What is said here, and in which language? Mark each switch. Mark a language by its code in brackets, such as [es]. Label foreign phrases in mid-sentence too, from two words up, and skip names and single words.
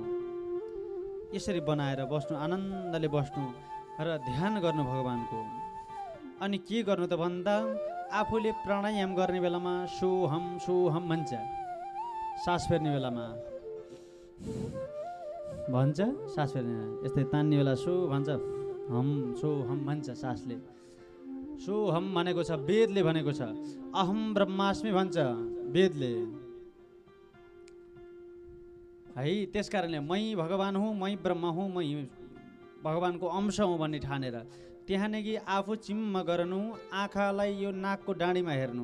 [ne] यसरी बनाएर बस्नु, आनन्दले बस्नु र ध्यान गर्नु भगवानको। अनि के गर्नु त भन्दा आफूले प्राणायाम गर्ने बेलामा सोहम सोहम भन्छ, सास फेर्ने बेलामा भन्छ, सास फेर्ने यस्तै तान्ने बेला सो भन्छ, हम सो हम भन्छ सासले। सो हम भनेको छ, वेदले भनेको छ, [sa] अहम ब्रह्मास्मि [ne] भन्छ वेदले है। त्यस कारणले मै भगवान हुँ, मै ब्रह्म हुँ, मै भगवानको अंश हुँ भन्ने ठानेर त्यहाँदेखि आफू चिम्म गर्नु, आँखालाई यो नाकको डाँडीमा हेर्नु।